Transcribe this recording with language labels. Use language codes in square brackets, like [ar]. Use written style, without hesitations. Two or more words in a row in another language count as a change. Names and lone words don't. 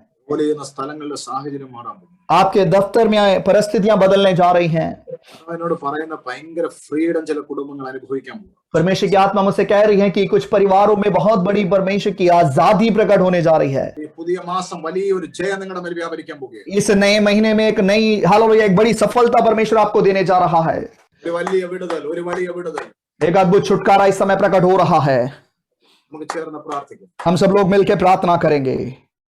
[ml] ജോലി ചെയ്യുന്ന സ്ഥലങ്ങളിലെ സാഹചര്യം മാറാൻ പോകും. [hi] आपके दफ्तर में परिस्थितियां बदलने जा रही हैं. [ml] എന്നോട് പറയുന്ന ഭയങ്കര ഫ്രീഡം ചില കുടുംബങ്ങൾ അനുഭവിക്കാൻ പോകും. [hi] परमेश्वर की आत्मा मुझसे कह रही है कि कुछ परिवारों में बहुत बड़ी परमेश्वर की आजादी प्रकट होने जा रही है. [ml] ഈ പുതിയ മാസം വലിയൊരു ജയം നിങ്ങളുടെ മേൽ വ്യാപരിക്കാൻ പോകുകയാണ്. [hi] इस नए महीने में एक नई हालेलुया एक बड़ी सफलता परमेश्वर आपको देने जा रहा है. [ml] ഒരു വലിയ വിടുതൽ [hi] एक अद्भुत छुटकारा इस समय प्रकट हो रहा है. [ml] നമുക്ക് ചേർന്ന് പ്രാർത്ഥിക്കാം. [hi] हम सब लोग मिलकर प्रार्थना करेंगे.